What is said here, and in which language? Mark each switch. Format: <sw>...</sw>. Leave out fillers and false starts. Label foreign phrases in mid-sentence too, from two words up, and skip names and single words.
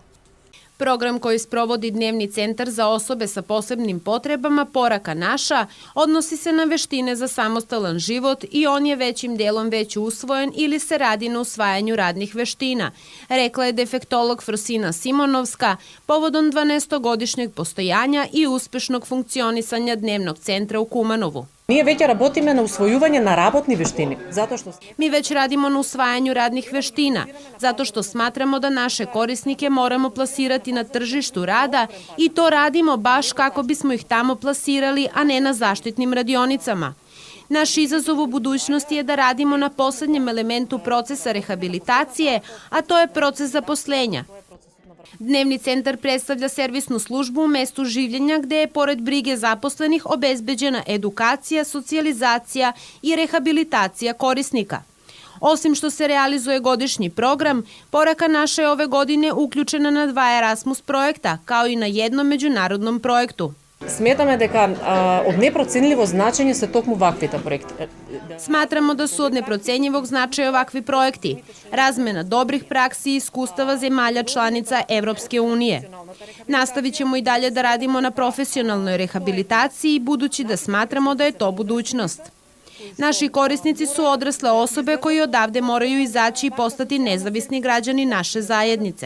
<sr>Program koji sprovodi Dnevni centar za osobe sa posebnim potrebama Poraka naša odnosi se na veštine za samostalan život i on je većim delom već usvojen ili se radi na usvajanju radnih veština, rekla je defektolog Frosina Simonovska povodom 12-godišnjeg postojanja i uspešnog funkcionisanja Dnevnog centra u Kumanovu.</sr> <mk>Ние веќе работиме на усвојување на работни вештини, затоа што</mk> <sr>Mi već radimo na usvajanju radnih veština, zato što smatramo da naše korisnike moramo plasirati na tržištu rada i to radimo baš kako bismo ih tamo plasirali, a ne na zaštitnim radionicama. Naš izazov u budućnosti je da radimo na poslednjem elementu procesa rehabilitacije, a to je proces zaposlenja. Dnevni centar predstavlja servisnu službu u mestu življenja gde je pored brige zaposlenih obezbeđena edukacija, socijalizacija i rehabilitacija korisnika. Osim što se realizuje godišnji program, Poraka naša je ove godine uključena na 2 Erasmus projekta, kao i na jednom međunarodnom projektu.</sr> <mk>сметаме дека од непроценливо значење се токму ваквите проекти.</mk> <sr>Smatramo da su od neprocenjivog značaja ovakvi projekti, razmena dobrih praksi i iskustava zemalja članica Evropske unije. Nastavit ćemo i dalje da radimo na profesionalnoj rehabilitaciji, budući da smatramo da je to budućnost. Naši korisnici su odrasle osobe koji odavde moraju izaći i postati nezavisni građani naše zajednice.</sr>